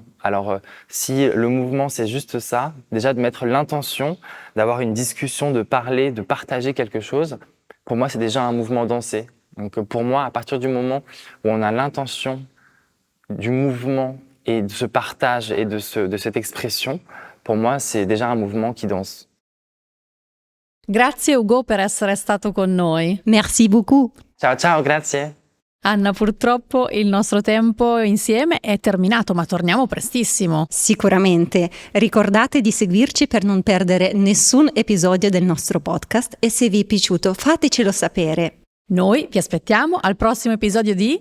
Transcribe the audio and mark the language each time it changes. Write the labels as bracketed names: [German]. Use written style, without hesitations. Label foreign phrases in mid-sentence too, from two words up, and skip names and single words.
[French] Alors, si le mouvement, c'est juste ça, déjà de mettre l'intention, d'avoir une discussion, de parler, de partager quelque chose, pour moi, c'est déjà un mouvement dansé. Donc, pour moi, à partir du moment où on a l'intention du mouvement et de ce partage et de cette expression, pour moi, c'est déjà un mouvement qui danse. [Italian] Grazie Ugo per essere stato con noi. [French] Merci beaucoup. [Italian] Ciao, ciao, grazie. Anna, purtroppo il nostro tempo insieme è terminato, ma torniamo prestissimo. Sicuramente. Ricordate di seguirci per non perdere nessun episodio del nostro podcast e se vi è piaciuto fatecelo sapere. Noi vi aspettiamo al prossimo episodio di